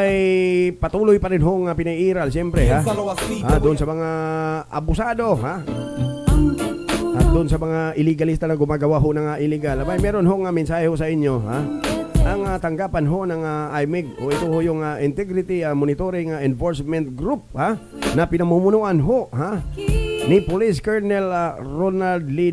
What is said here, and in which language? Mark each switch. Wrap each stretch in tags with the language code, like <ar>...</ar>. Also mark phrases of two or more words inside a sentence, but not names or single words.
<tl>Abay, patuloy pa rin hong pinairal siyempre ha.</tl> <es>Piénsalo así,</es> <tl>Doon sa mga abusado ha. At doon sa mga illegalista na gumagawa ho ng illegal. Abay, meron hong mensahe ho sa inyo ha. Ang tanggapan ho ng IMIG o ito ho yung Integrity Monitoring Enforcement Group ha, na pinamumunuan ho ha ni Police Colonel Ronald Lee.</tl>